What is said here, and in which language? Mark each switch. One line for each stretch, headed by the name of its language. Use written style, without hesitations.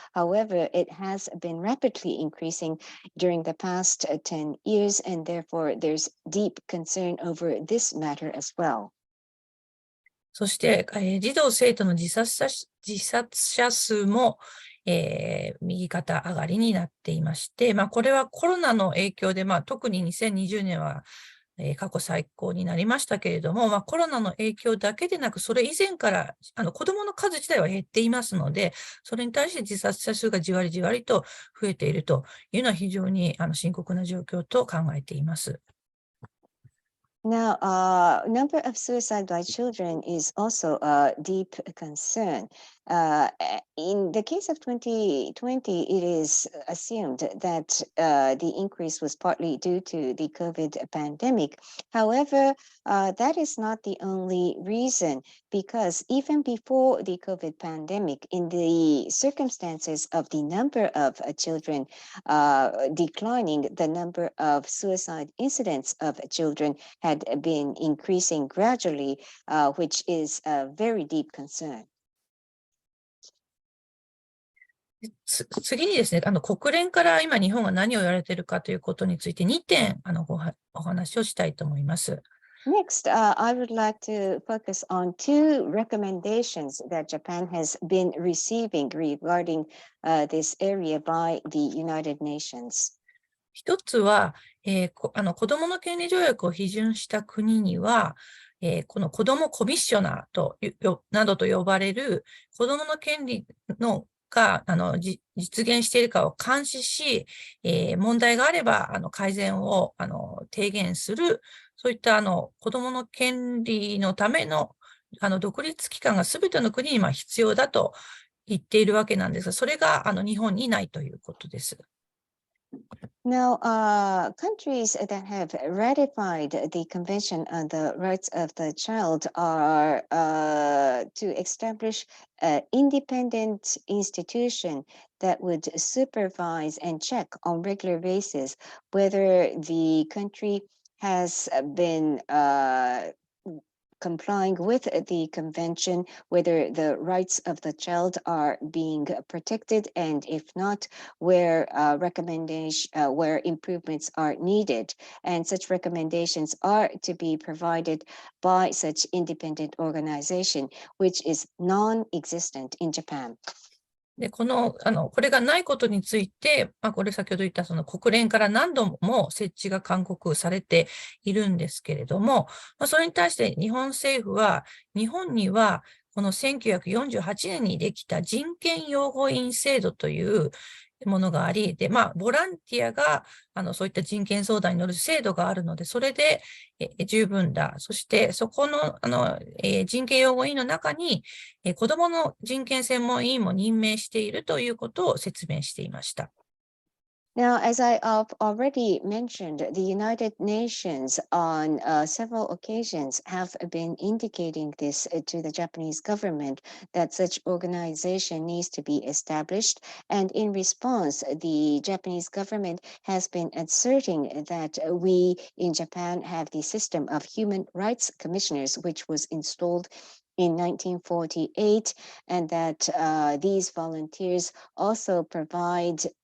English: However, it has been rapidly increasing during the past 10 years, and therefore there's deep concern over this matter as well.
Japanese: そして、児童生徒の自殺者数も右肩上がりになっていまして、これはコロナの影響で、特に2020年は過去最高になりましたけれども、コロナの影響だけでなく、それ以前から子どもの数自体は減っていますので、それに対して自殺者数がじわりじわりと増えているというのは非常に深刻な状況と考えています。
English: Now, number of suicide by children is also a deep concern. In the case of 2020, it is assumed that the increase was partly due to the COVID pandemic. However, that is not the only reason, because even before the COVID pandemic, in the circumstances of the number of children declining, the number of suicide incidents of children had been increasing gradually, which is a very deep concern.
Japanese: 次にですね、国連から今日本が何を言われているかということについて2点お話をしたいと思います。
English: Next, I would like to focus on two recommendations that Japan has been receiving regarding this area by the United Nations.
Japanese: 一つは、子どもの権利条約を批准した国には、この子どもコミッショナーなどと呼ばれる子どもの権利が実現しているかを監視し、問題があれば改善を提言する、そういった子どもの権利のための独立機関がすべての国に必要だと言っているわけなんですが、それが日本にないということです。
English: Now, countries that have ratified the Convention on the Rights of the Child are to establish an independent institution that would supervise and check on regular basis whether the country has been complying with the convention, whether the rights of the child are being protected, and if not, where where improvements are needed. And such recommendations are to be provided by such independent organization, which is non-existent in Japan.
Japanese: で、これがないことについて、これ先ほど言ったその国連から何度も設置が勧告されているんですけれども、それに対して日本政府は、日本にはこの1948年にできた人権擁護員制度というものがあり、で、ボランティアがそういった人権相談に乗る制度があるので、それで十分だ。そして、そこの人権擁護委員の中に子どもの人権専門委員も任命しているということを説明していました。
English: Now, as I have already mentioned, the United Nations on several occasions have been indicating this to the Japanese government that such organization needs to be established. And in response, the Japanese government has been asserting that we in Japan have the system of human rights commissioners, which was installed in 1948, and that these volunteers also provide